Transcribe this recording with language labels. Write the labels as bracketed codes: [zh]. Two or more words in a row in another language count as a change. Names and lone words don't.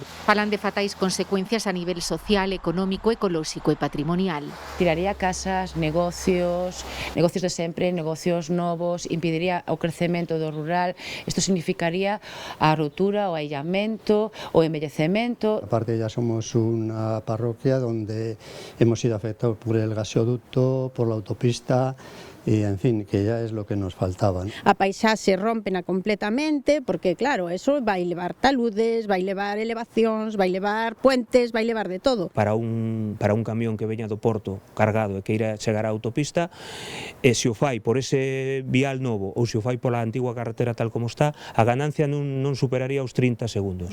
[gl] Falan de fatais consecuencias a nivel social, económico, ecolóxico e patrimonial. Tiraría casas, negocios de sempre, negocios novos, impediría o crecemento do rural. Isto significaría a ruptura, o aillamento, o envellecemento. [es] Aparte ya somos una parroquia donde hemos sido afectados por el gasoducto, por la autopista y, en fin, que ya es lo que nos faltaba. [gl] A paisaxe rómpena completamente, porque, claro, eso vai levar taludes, vai levar elevacións, vai levar puentes, vai levar de todo. Para un camión que veña do porto cargado e que irá chegar á autopista, se o fai por ese vial novo ou se o fai pola antigua carretera tal como está, a ganancia non superaría os 30 segundos.